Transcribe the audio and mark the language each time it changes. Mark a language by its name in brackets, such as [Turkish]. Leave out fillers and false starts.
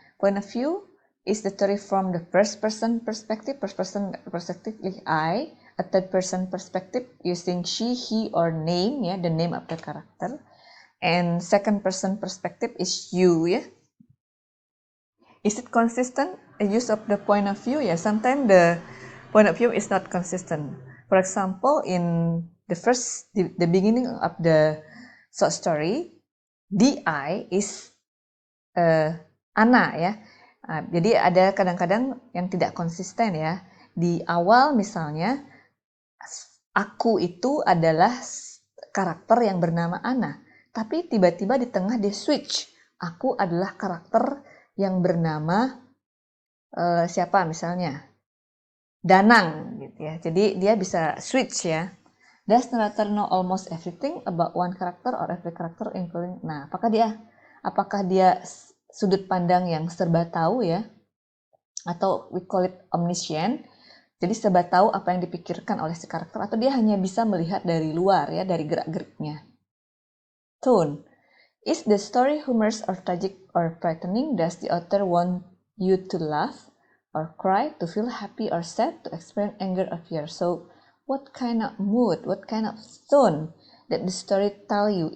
[English] Point of view is the story from the first person perspective is I, a third person perspective using she, he, or name, yeah, the name of the character, and second person perspective is you, yeah. Is it consistent? A use of the point of view, yeah, sometimes the point of view is not consistent. For example, in the beginning of the short story, the I is Ana, ya. [Indonesian] Jadi ada kadang-kadang yang tidak konsisten, ya. Di awal misalnya, aku itu adalah karakter yang bernama Ana. Tapi tiba-tiba di tengah dia switch. Aku adalah karakter yang bernama siapa misalnya? Danang, gitu ya. Jadi dia bisa switch, ya. [English] Does narrator know almost everything about one character or every character including? [Indonesian] Nah, apakah dia sudut pandang yang serba tahu, ya, atau [English] we call it omniscient, [Indonesian] jadi serba tahu apa yang dipikirkan oleh si karakter, atau dia hanya bisa melihat dari luar, ya, dari gerak-geriknya. [English] Tone, is the story humorous or tragic or frightening? Does the author want you to laugh or cry, to feel happy or sad, to experience anger or fear? So what kind of mood, what kind of tone that the story tell you?